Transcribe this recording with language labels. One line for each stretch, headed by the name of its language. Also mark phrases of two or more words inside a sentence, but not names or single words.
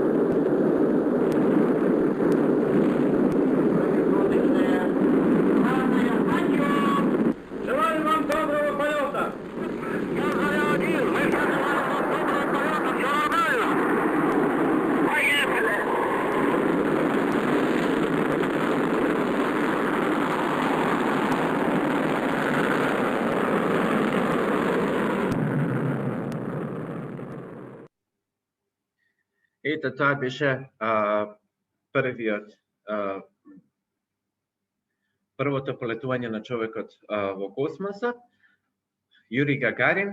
Russian: Желаю вам доброго полета! Я Заря-1, мы сейчас желаем вам доброго полета, все нормально. Поехали!
Macedonian: Ето, тоа беше првото полетување на човекот во космосот, Јури Гагарин.